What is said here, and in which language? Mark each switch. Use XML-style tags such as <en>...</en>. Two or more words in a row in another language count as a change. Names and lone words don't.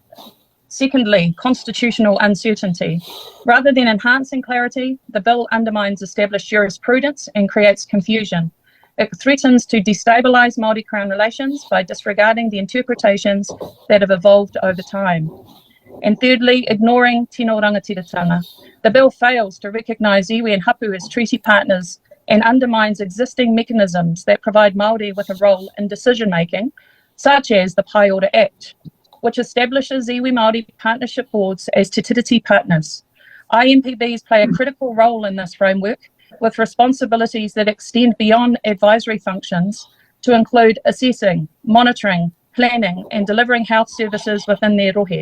<en>Secondly, constitutional uncertainty. Rather than enhancing clarity, the bill undermines established jurisprudence and creates confusion. It threatens to destabilise Māori-Crown relations by disregarding the interpretations that have evolved over time. And thirdly, ignoring</en> <mi>tino rangatiratanga.</mi> <en>The bill fails to recognise iwi and hapu as treaty partners and undermines existing mechanisms that provide Māori with a role in decision-making, such as the Pai Order Act, which establishes iwi Māori partnership boards as Te Tiriti partners. IMPBs play a critical role in this framework, with responsibilities that extend beyond advisory functions to include assessing, monitoring, planning and delivering health services within their rohe.</en>